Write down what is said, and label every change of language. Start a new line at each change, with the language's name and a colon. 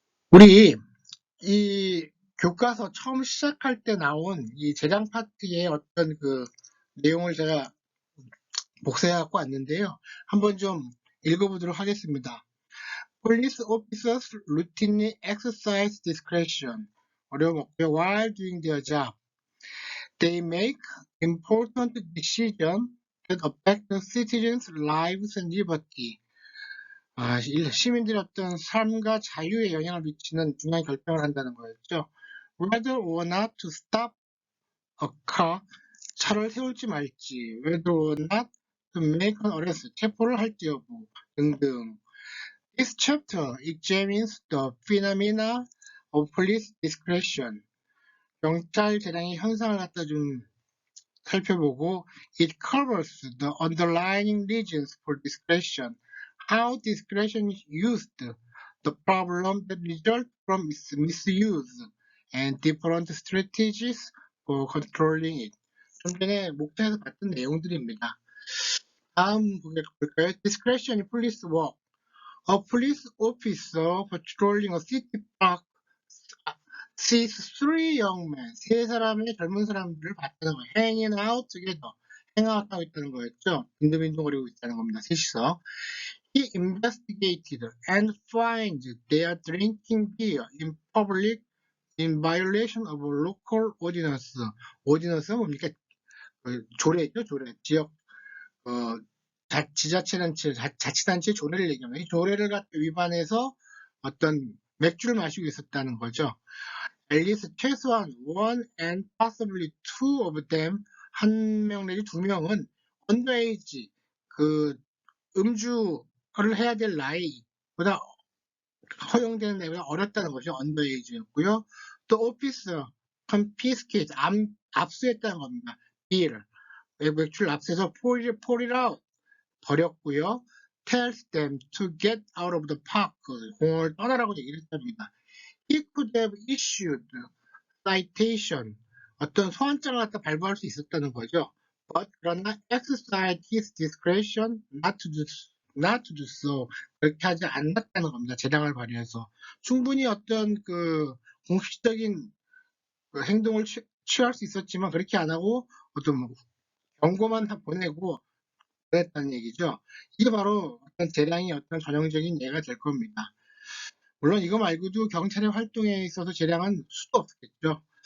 Korean: 우리 이 교과서 처음 시작할 때 나온 이 재량 파트의 어떤 그 내용을 제가 복사해 갖고 왔는데요. 한번 좀 읽어보도록 하겠습니다.
English: Police officers routinely exercise discretion.
Korean: 어려웠고요.
English: While doing their job, they make important decisions that affect the citizens' lives and liberty.
Korean: 시민들의 어떤 삶과 자유에 영향을 미치는 중요한 결정을 한다는 거였죠.
English: Whether or not to stop a car,
Korean: 차를 세울지 말지,
English: whether or not to make an arrest,
Korean: 체포를 할지 여부 등등.
English: This chapter examines the phenomena of police discretion.
Korean: 경찰 재량의 현상을 갖다 좀 살펴보고
English: it covers the underlying reasons for discretion, how discretion is used, the problem that result from its misuse, and different strategies for controlling it.
Korean: 좀 전에 목차에서 봤던 내용들입니다. 다음 볼까요?
English: Discretion in police work. A police officer patrolling a city park sees 3 young men,
Korean: 3사람의 젊은 사람들을 봤다는 거예요.
English: Hanging out together.
Korean: 행아웃하고 있다는 거였죠. 빈둥빈둥거리고 있다는 겁니다. 셋이서.
English: He investigated and finds they are drinking beer in public in violation of a local ordinance.
Korean: ordinance가 뭡니까? 조례죠, 조례. 지역, 자치단체 조례를 얘기합니다. 이 조례를 갖다 위반해서 어떤 맥주를 마시고 있었다는 거죠.
English: At least
Korean: 최소한
English: one and possibly two of them,
Korean: 한 명 내지 2명은 underage, 음주를 해야 될 나이보다 허용되는 나이보다 어렸다는 것이 underage였고요. 또
English: officer confiscate,
Korean: 압수했다는 겁니다.
English: beer.
Korean: 맥주를 앞서서
English: pour it out
Korean: 버렸고요.
English: tells them to get out of the park.
Korean: 공원을 떠나라고 얘기를 했답니다.
English: He could have issued citation.
Korean: 어떤 소환장을 갖다 발부할 수 있었다는 거죠.
English: But
Korean: 그러나
English: exercise his discretion not to do so.
Korean: 그렇게 하지 않았다는 겁니다. 재량을 발휘해서. 충분히 어떤 그 공식적인 그 행동을 취할 수 있었지만 그렇게 안 하고 어떤 경고만 보내고 그랬다는 얘기죠. 이게 바로 어떤 재량이 어떤 전형적인 예가 될 겁니다. 물론 이거 말고도 경찰의 활동에 있어서 재량은 수도 없겠죠.